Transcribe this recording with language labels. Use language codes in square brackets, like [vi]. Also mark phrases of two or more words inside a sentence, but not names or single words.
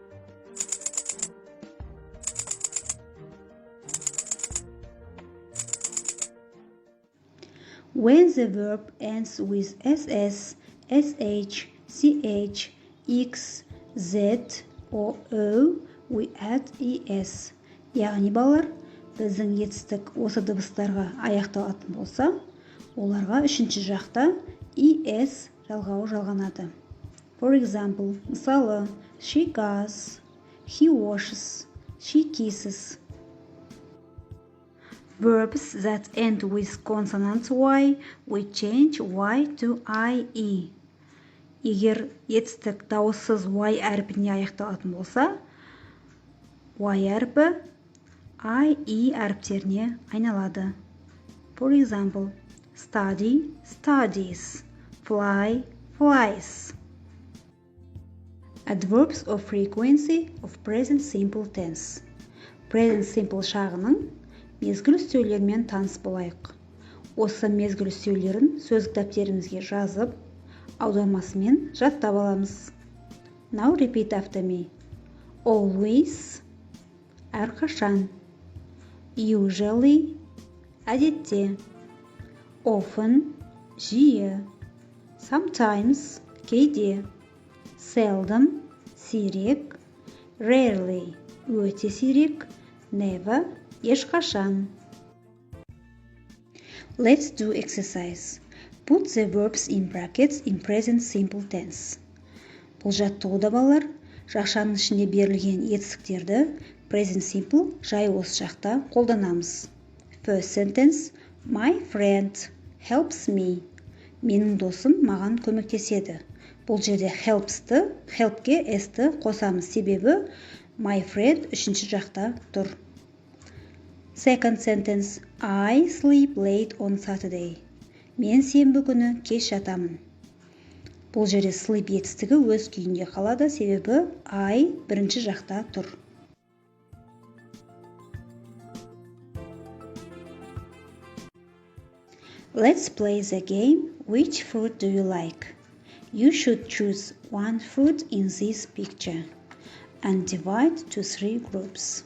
[en] When the verb ends with ss, sh, ch, x, z or o, we add es. [kk] Яғни балалар, біздің етістік осы дыбыстарға аяқталатын болса, оларға үшінші жақта es жалғауы жалғанады. [en] For example, мысалы, she goes, he washes, she kisses. Verbs that end with consonant y, we change y to ie. [kk] Егер етістік дауыссыз y әрпіне аяқталатын болса, y әрпі ie әріптеріне айналады. [en] For example, study, studies, fly, flies. Adverbs of frequency of present simple tense. Present simple [kk] шағының мезгіл үстеулермен таныс болайық. Осы мезгіл үстеулерін сөз кітаптерімізге жазып, аудармасымен жаттап аламыз. [en] Now repeat after me. Always, [kk] әрқашан. [en] Usually, әдетте. Often, жиі. Sometimes, кейде. [kk] Seldom, сирек. Rarely, өте сирек. [en] Never, ешқашан. Let's do exercise. Put the verbs in brackets in present simple tense. [kk] Бұл жаттығуда балалар, жақшаның ішінде берілген етістіктерді [en] present simple [kk] жайылыс шақта қолданамыз. [en] First sentence, my friend helps me. [kk] Менің досым маған көмектеседі. Бұл жерде help'ке s-ті қосамыз, себебі [en] my friend [kk] үшінші жақта тұр. [en] Second sentence, I sleep late on Saturday. [kk] Мен сенбі күні кеш жатамын. Бұл жерде sleep етістігі өз күйінде қалады, себебі I бірінші жақта тұр. [en] Let's play the game. Which fruit do you like? You should choose one fruit in this picture and divide to 3 groups.